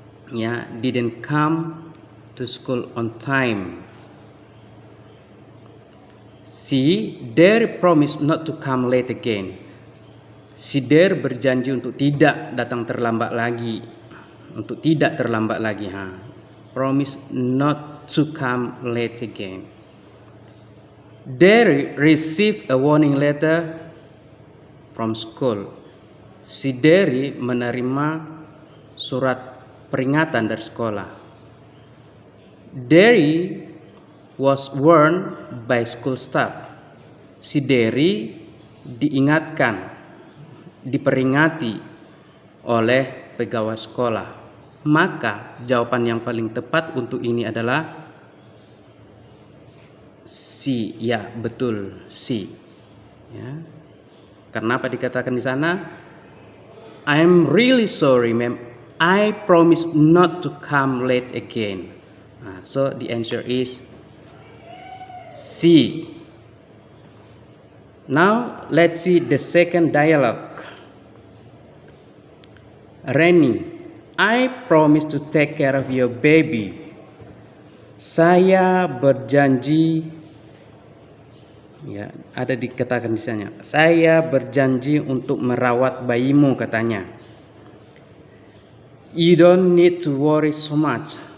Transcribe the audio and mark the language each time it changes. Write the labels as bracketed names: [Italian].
[English] Ya, didn't come to school on time. Si Derry promised not to come late again. [Indonesian] Si Derry berjanji untuk tidak datang terlambat lagi. Untuk tidak terlambat lagi. [English] Promise not to come late again. Derry received a warning letter from school. [Indonesian] Si Derry menerima surat peringatan dari sekolah. [English] Derry was warned by school staff. [Indonesian] Si Derry diingatkan, diperingati oleh pegawai sekolah. Maka jawaban yang paling tepat untuk ini adalah C. Ya, betul, C. Ya. Karena apa dikatakan di sana? [English] I'm really sorry, ma'am. I promise not to come late again. So the answer is C. Now let's see the second dialogue. Reni, I promise to take care of your baby. [Indonesian] Saya berjanji, ya, ada dikatakan di sana. Saya berjanji untuk merawat bayimu katanya. [English] You don't need to worry so much.